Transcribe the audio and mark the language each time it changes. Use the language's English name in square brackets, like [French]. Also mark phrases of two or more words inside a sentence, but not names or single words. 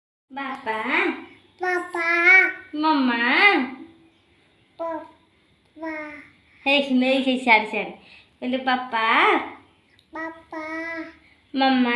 [English] Papa. Papa. Mama. Papa. Hey, sorry. Hello, Papa. Papa. Mama.